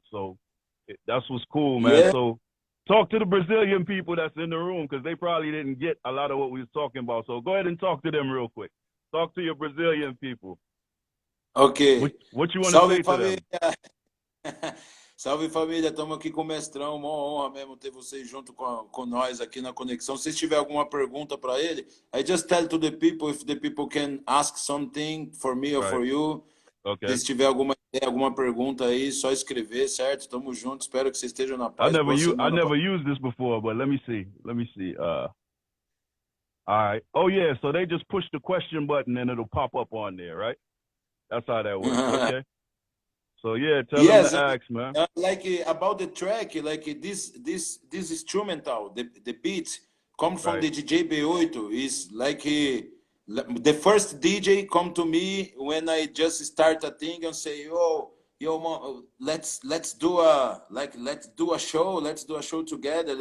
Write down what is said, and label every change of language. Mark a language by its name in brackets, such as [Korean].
[English] So that's what's cool, man. So talk to the Brazilian people that's in the room because they probably didn't get a lot of what we was talking about. So go ahead and talk to them real quick. Talk to your Brazilian people. Ok. What you want to say to them? [Portuguese] Salve, família. Estamos aqui com o Mestrão. Uma honra mesmo ter vocês junto com nós aqui na conexão. Se tiver alguma pergunta para ele, [English] I just tell to the people if the people can ask something for me or for you. Okay. [Portuguese] Se tiver alguma ideia, alguma pergunta aí, só escrever, certo? Tamo junto. Espero que vocês estejam na paz. [English] I never used this before, but let me see. All right. Oh, yeah. So they just push the question button and it'll pop up on there, right? That's how that works. Okay. So yeah, tell them to ask, man. Like about the track, like this instrumental, the beat come from the DJ B8 is like the first DJ come to me when I just start a thing and say, yo, let's do a show together.